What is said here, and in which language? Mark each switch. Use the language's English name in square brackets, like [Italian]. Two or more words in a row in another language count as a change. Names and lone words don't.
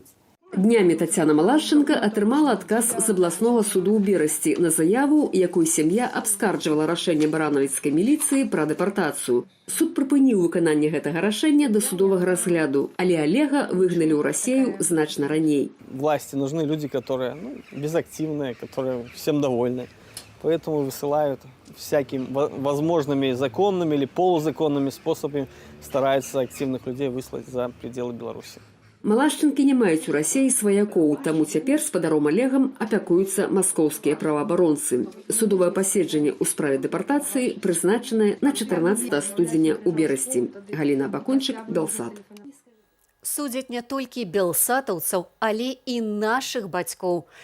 [Belarusian] Днямі Тацяна Малашченко атрымала адказ з абласнога суду ў Берасці на заяву, якой сям'я абскарджвала рашэнне баранавіцкай міліцыі пра дэпартацыю. Суд прыпыніў выкананне гэтага рашэння да судовага разгляду, але Олега выгналі ў Расію значна раней. [Russian] Власти нужны люди, которые безактивные, которые всем довольны. Поэтому высылают всякими возможными законными или полузаконными способами, стараются активных людей выслать за пределы Беларуси. [Belarusian] Малашчынкі не маюць у Расіі сваякоў, таму цяпер спадаром Олегам апякуюцца маскоўскія праваабаронцы. Судовае паседжанне ў справе дэпартацыі прызначанае на 14 студзеня ў Берасці. Галіна Бакунчык, Белсат. Судзяць не толькі белсатаўцаў, але і нашых бацькоў.